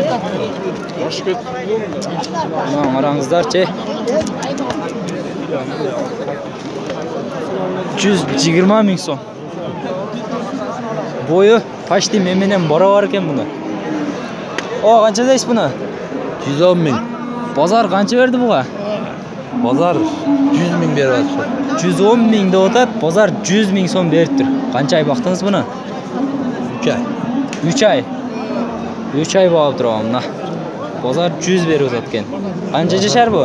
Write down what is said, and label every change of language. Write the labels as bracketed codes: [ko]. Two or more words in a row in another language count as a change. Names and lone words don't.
[kk] Мына қараңыздар че. 120 мың сом. Бойы почти менен барабар екен бұны. О, қанша дейсіз бұны? 110 мың. [uz] Bozor qancha berdi buga? Bozor 100 ming beradi. 110 ming deyotadi, bozor 100 ming so'm berib tur. Qancha oy boqdingiz buni? 3 ay. 3 ay. 3 ay boqib turibman. Bozor 100 berib o'tgan. Qancha jashar bu?